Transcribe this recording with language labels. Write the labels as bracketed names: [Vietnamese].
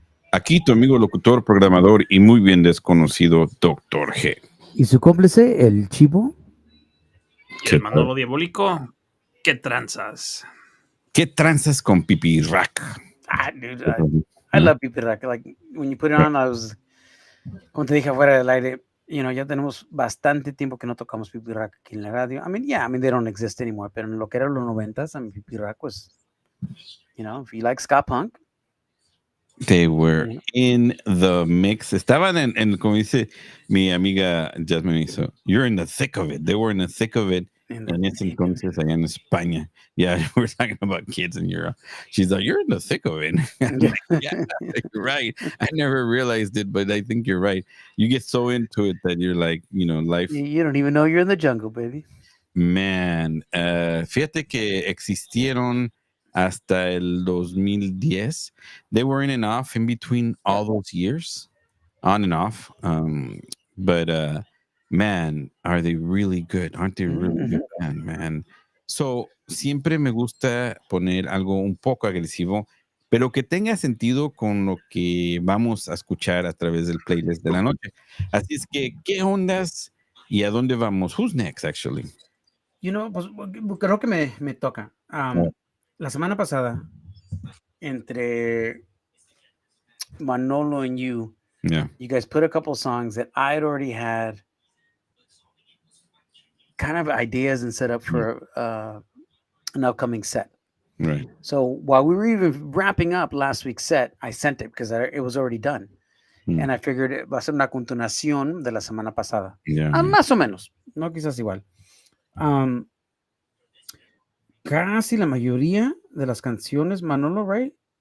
[Spanish] Aquí tu amigo locutor, programador y muy bien desconocido Dr.G. ¿Y su cómplice, el Chivo? Y el Manolo Diabolico. ¿Qué tranzas? ¿Qué tranzas con Pipirrack? [English] Dude, I love Pipirrack. Like, when you put it on, I was [Spanish] como te dije fuera del aire, ya tenemos bastante tiempo que no tocamos Pipi Rack aquí en la radio. [English] I mean, yeah, I mean, they don't exist anymore, [Spanish] pero en lo que eran los 90s, [English] I mean, Pipi Rack was, if you like ska punk, They were you know, in the mix. [Spanish] Estaban como dice mi amiga Jasmine, [English] so you're in the thick of it. They were in the thick of it in the [Spanish] en ese [English] thick of [Spanish] entonces allá en España. [English] Yeah, we're talking about kids in Europe. She's like, you're in the thick of it. I'm it. like, yeah, you're right. I never realized it, but I think you're right. You get so into it that you're like, life. You don't even know you're in the jungle, baby. [Spanish] Man, fíjate que existieron hasta el 2010. [English] They were in and off in between all those years, on and off. But man, are they really good? Aren't they really good band, man? [Spanish] So, siempre me gusta poner algo un poco agresivo, pero que tenga sentido con lo que vamos a escuchar a través del playlist de la noche. Así es que, ¿qué ondas y a dónde vamos? [English] Who's next, actually? [Spanish] Pues creo que me toca. La semana pasada, entre [English] Manolo and you guys put a couple songs that I had already had kind of ideas and set up for an upcoming set. Right. So while we were even wrapping up last week's set, I sent it because it was already done. And I figured [Spanish] va a ser una continuación de la semana pasada. [English] Yeah. [Spanish] Más o menos, no quizás igual. Casi la mayoría de las canciones, Manolo, [English] right?